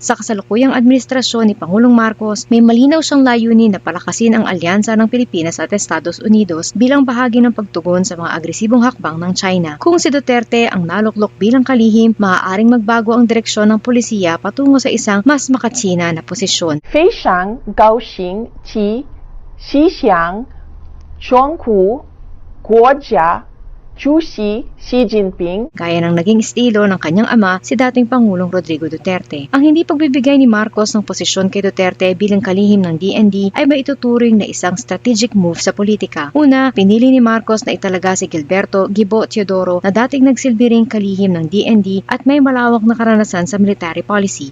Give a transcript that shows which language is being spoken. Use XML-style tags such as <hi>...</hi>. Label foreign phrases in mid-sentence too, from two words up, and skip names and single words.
<tl>Sa kasalukuyang administrasyon ni Pangulong Marcos, may malinaw siyang layunin na palakasin ang alyansa ng Pilipinas at Estados Unidos bilang bahagi ng pagtugon sa mga agresibong hakbang ng China. Kung si Duterte ang naluklok bilang kalihim, maaaring magbago ang direksyon ng polisiya patungo sa isang mas makatsina na posisyon.</tl> <zh>非常高兴及希望中国国家主席 Xi Jinping</zh> <tl>Gaya ng naging estilo ng kanyang ama, si dating Pangulong Rodrigo Duterte. Ang hindi pagbibigay ni Marcos ng posisyon kay Duterte bilang kalihim ng DND ay maituturing na isang</tl> <en>strategic move</en> <tl>sa politika. Una, pinili ni Marcos na italaga si Gilberto Gibo Teodoro na dating nagsilbi ring kalihim ng DND at may malawak na karanasan sa</tl> <en>military policy.</en>